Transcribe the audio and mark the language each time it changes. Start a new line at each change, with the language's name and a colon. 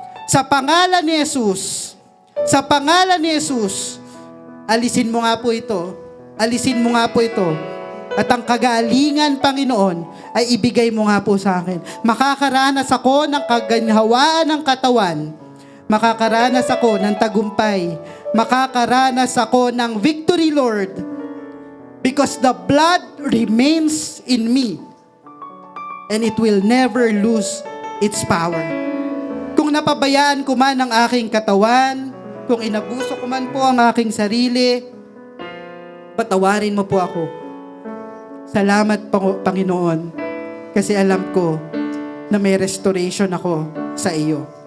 Filipino: Sa pangalan ni Jesus, sa pangalan ni Jesus, alisin mo nga po ito. Alisin mo nga po ito. At ang kagalingan, Panginoon, ay ibigay mo nga po sa akin. Makakaranas ako ng kaginhawaan ng katawan. Makakaranas ako ng tagumpay. Makakaranas ako ng victory, Lord.
English: Because the blood remains in me. And it will never lose its power.
Filipino: Kung napabayaan ko man ang aking katawan, kung inabuso ko man po ang aking sarili, patawarin mo po ako. Salamat, Panginoon, kasi alam ko na may restoration ako sa iyo.